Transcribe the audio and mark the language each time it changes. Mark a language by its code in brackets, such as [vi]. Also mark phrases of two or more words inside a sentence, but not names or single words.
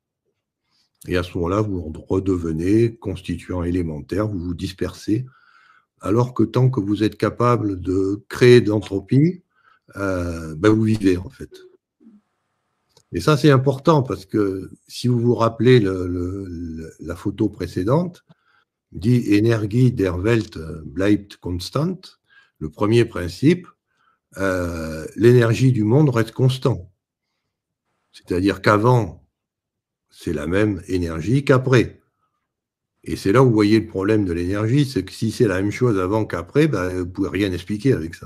[fr] Et à ce moment-là, vous redevenez constituant élémentaire, vous vous dispersez, alors que tant que vous êtes capable de créer de l'entropie, ben vous vivez en fait. Et ça, c'est important parce que si vous vous rappelez la photo précédente, dit [de] Energie der Welt bleibt konstant, [fr] le premier principe, l'énergie du monde reste constant. C'est-à-dire qu'avant, c'est la même énergie qu'après. Et c'est là où vous voyez le problème de l'énergie, c'est que si c'est la même chose avant qu'après, ben, vous ne pouvez rien expliquer avec ça.